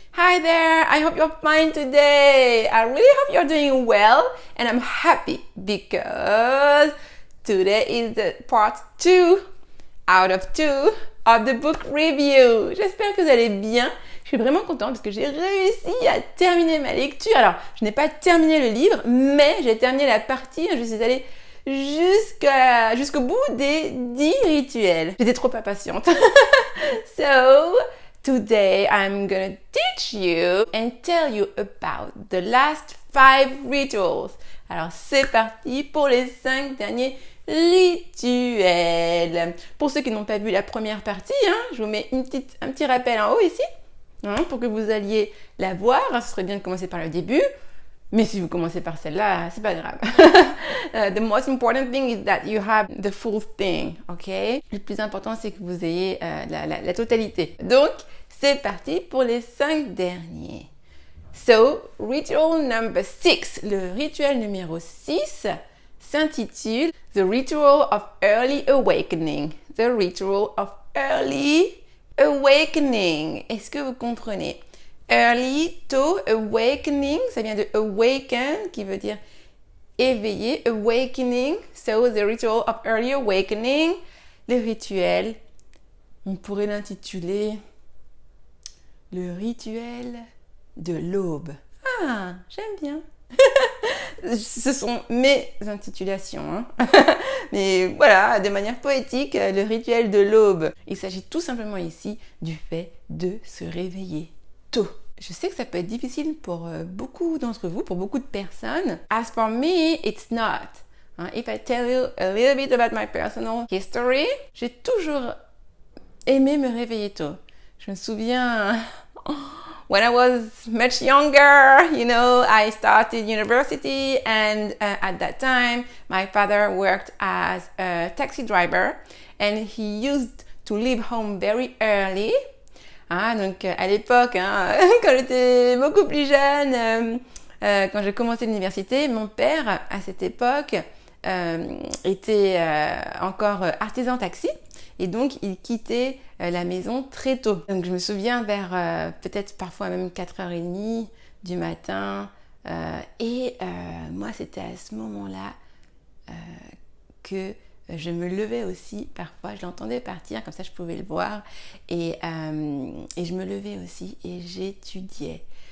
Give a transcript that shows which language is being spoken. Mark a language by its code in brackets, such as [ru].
[en] Hi there, I hope you're fine today. I really hope you're doing well and I'm happy because today is the part 2 out of 2 of the book review. [fr] J'espère que vous allez bien. Je suis vraiment contente parce que j'ai réussi à terminer ma lecture. Alors, je n'ai pas terminé le livre, mais j'ai terminé la partie. Je suis allée jusqu'au bout des 10 rituels. J'étais trop impatiente. [en] So, today I'm gonna teach you and tell you about the last 5 rituals. [fr] Alors, c'est parti pour les 5 derniers rituels. Pour ceux qui n'ont pas vu la première partie, je vous mets un petit rappel en haut ici, pour que vous alliez la voir. Ce serait bien de commencer par le début. Mais si vous commencez par celle-là, c'est pas grave. [en] The most important thing is that you have the full thing, ok? [fr] Le plus important, c'est que vous ayez la totalité. Donc, c'est parti pour les 5 derniers. [en] So, ritual number 6. [fr] Le rituel numéro 6 s'intitule [en] The Ritual of Early Awakening. The Ritual of Early Awakening. [fr] Est-ce que vous comprenez? [en] Early, [fr] tôt, awakening, ça vient de awaken, qui veut dire éveiller, awakening. [en] So, the ritual of early awakening. [fr] Le rituel, on pourrait l'intituler le rituel de l'aube. Ah, j'aime bien. Ce sont mes intitulations. Mais voilà, de manière poétique, le rituel de l'aube. Il s'agit tout simplement ici du fait de se réveiller tôt. Je sais que ça peut être difficile pour beaucoup d'entre vous, pour beaucoup de personnes. [en] As for me, it's not. If I tell you a little bit about my personal history, [fr] j'ai toujours aimé me réveiller tôt. Je me souviens, [en] when I was much younger, I started university and at that time, my father worked as a taxi driver and he used to leave home very early. [fr] Donc à l'époque, quand j'étais beaucoup plus jeune, quand j'ai commencé l'université, mon père, à cette époque, était encore artisan taxi et donc il quittait la maison très tôt. Donc je me souviens vers peut-être parfois même 4h30 du matin et moi c'était à ce moment-là que je me levais aussi, parfois je l'entendais partir, comme ça je pouvais le voir et je me levais aussi et j'étudiais.